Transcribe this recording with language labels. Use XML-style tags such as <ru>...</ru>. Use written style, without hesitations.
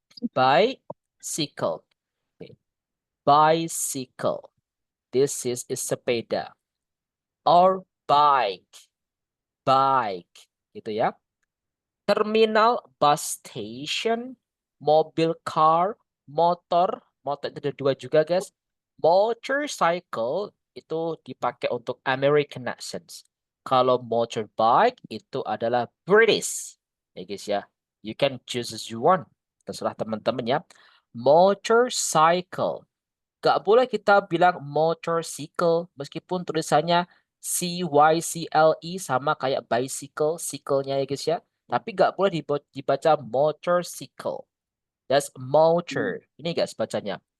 <en>Bicycle. Okay. Bicycle. This is sepeda. or bike. Bike. Gitu ya. Terminal, bus station, mobil, car, motor.</en> <id>Motor itu ada dua juga, guys. Motorcycle itu dipakai untuk American accents. Kalau motorbike itu adalah British. Ya, guys ya.</id> <en>You can choose as you want.</en> <id>Terserah teman-teman ya. Motorcycle. Gak boleh kita bilang motorcycle meskipun tulisannya CYCLE sama kayak bicycle, cycle-nya ya guys ya. Tapi gak boleh dibaca motorcycle.</id> <en>That's motor.</en> <id>Ini guys bacanya.</id>